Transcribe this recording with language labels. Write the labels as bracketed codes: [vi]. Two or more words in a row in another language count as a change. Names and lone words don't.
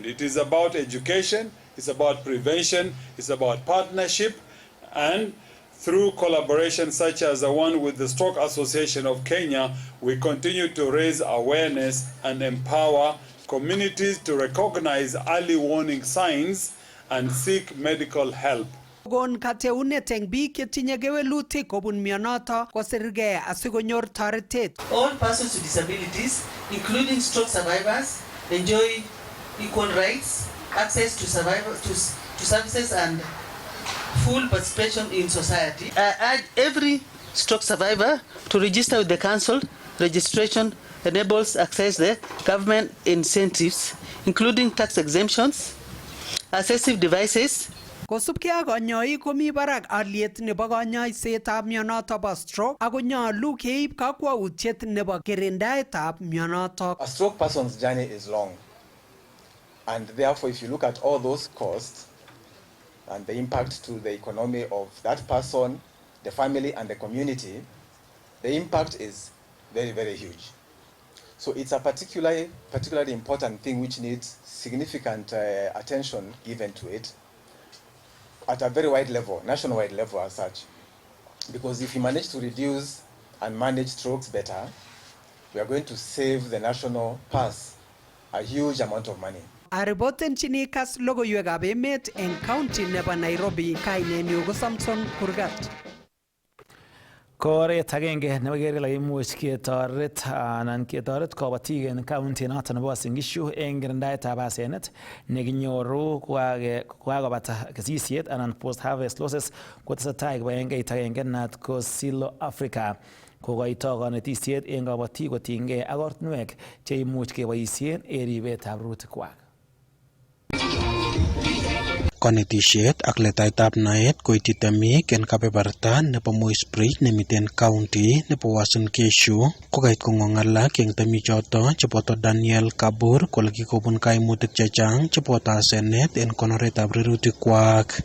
[en] It is about education, it's about prevention, it's about partnership, and through collaboration such as the one with the Stroke Association of Kenya, we continue to raise awareness and empower communities to recognize early warning signs and seek medical help. [kln] Gon kateunet eng biik chetinye kewelutik kobun mionoto kosirgei asikonyor toretet. [en] All persons with disabilities, including stroke survivors, enjoy equal rights, access to services and full participation in society. I urge every stroke survivor to register with the council. Registration enables access to government incentives, including tax exemptions, assistive devices. [kln] Kosubkei ak kanyoik komi barak aliet nebo kanyoisetab mionoto bo stroke ako nyolu keib kakwautiet nebo kirindaetab mionoto. [en] A stroke person's journey is long, and therefore if you look at all those costs and the impact to the economy of that person, the family and the community, the impact is very, very huge. So it's a particularly important thing which needs significant attention given to it at a very wide level, nationwide level as such. Because if we manage to reduce and manage strokes better, we are going to save the national purse a huge amount of money. [kln] Aripotenchini kas logoiwekab emet eng county nebo Nairobi, kainenyu ko Samson Kurgat. Koret agenge nebo keker kele imuch ketoret anan ketoret kabatik en county noton nebo Uasin Gishu eng kirindaetab asenet nekinyoru kokakobata kesisiet anan [en] post harvest losses [kln] kotesetai kibagengeit agenge naat ko Silo Africa kokoito kanetisiet eng kabatik kotinygei ak ortinwek cheimuch keboisien en ribetab rurutikwak. Konetisiet ak letaetab naet koityi temik en kebeberta nebo Moisprit nemiten county nebo Uasin Gishu kokait kong'ong alak eng temichoto cheboto Daniel Kabur kole kikobun kaimutik chechang cheboto asenet en konoretab rurutikwak.